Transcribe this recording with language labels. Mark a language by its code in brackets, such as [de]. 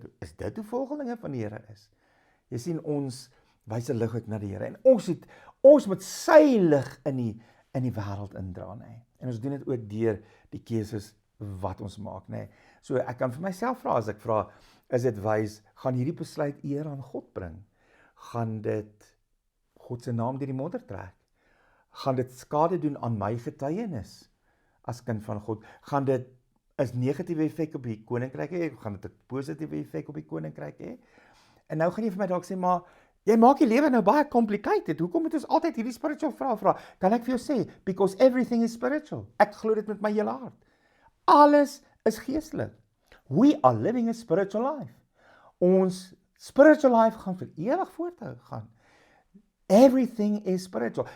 [af] Is dit hoe volgelinge van die Here is? Jy sien, ons wys 'n lig uit na die Here en ons moet sy lig in die wêreld indra, nê. En ons doen dit ook deur die keuses wat ons maak, nê. So ek kan vir myself vra, as ek vra, is dit wys, gaan hierdie besluit eer aan God bring? Gaan dit God se naam deur die modder trek? Gaan dit skade doen aan my getuienis as kind van God? Gaan dit 'n negatiewe effek op die koninkryk hê? Gaan dit 'n positiewe effek op die koninkryk hê? En nou gaan jy vir my dalk sê, maar jy maak die lewe nou baie complicated. Hoekom moet ons altyd hierdie spiritual vrae vra? Kan ek vir jou sê, [en] because everything is spiritual. [af] Ek glo dit met my hele hart. Alles is geestelik. [en] We are living a spiritual life. [af] Ons spiritual life gaan vir ewig voorthou gaan. [en] Everything is spiritual.